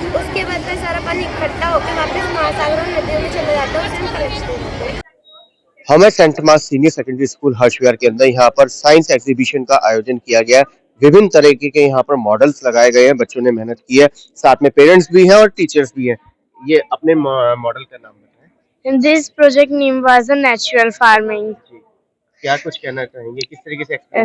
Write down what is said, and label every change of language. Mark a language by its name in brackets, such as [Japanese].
[Hindi] उसके बाद वह सारा पानी इकट्ठा होकर वापस महासागरों और नदियों में चला जाता है, उसे हम कलेक्शन कहते हैं। हमें Saint Thomas senior secondary school हर्षविहार के अंदर यहाँ पर साइंस एग्जीबिशन का आयोजन किया गया है। विभिन्न तरीके के यहाँ पर मॉडल्स लगाए गए हैं, बच्चों ने मेहनत की है, साथ में पेरेंट्स भी हैं और टीचर्स भी हैं। ये अपने मॉडल का नाम बताएं। [English] This project name was a natural farming. [Hindi] जी, क्या कुछ कहना चाहेंगे, किस तरीके से एक्सप्लेन